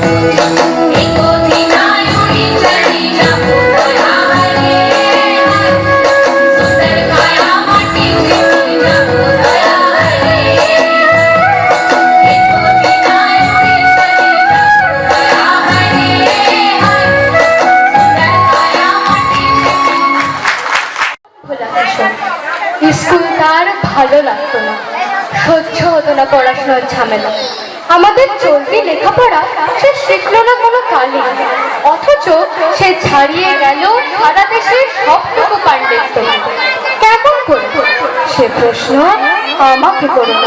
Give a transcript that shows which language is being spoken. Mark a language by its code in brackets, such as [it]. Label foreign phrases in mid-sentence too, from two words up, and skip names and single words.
[bn] একো দিন উড়ি চলি যাবো দয়া হরে সুন্দর কায়া মাটি তে মিল যাবো দয়া হরে একো দিন উড়ি চলি যাবো দয়া হরে সুন্দর কায়া মাটি তে स्कुल তার ভালো লাগতো না, সহ্য হতো না পড়াশোনার ঝামেলা। আমাদের চলতি লেখাপড়া সে শিখলো না কোনো কালে, অথচ সে ছাড়িয়ে গেল সারা দেশের সবটুকু পাণ্ডিত্য। কেমন করে সে প্রশ্ন আমাকে করো না।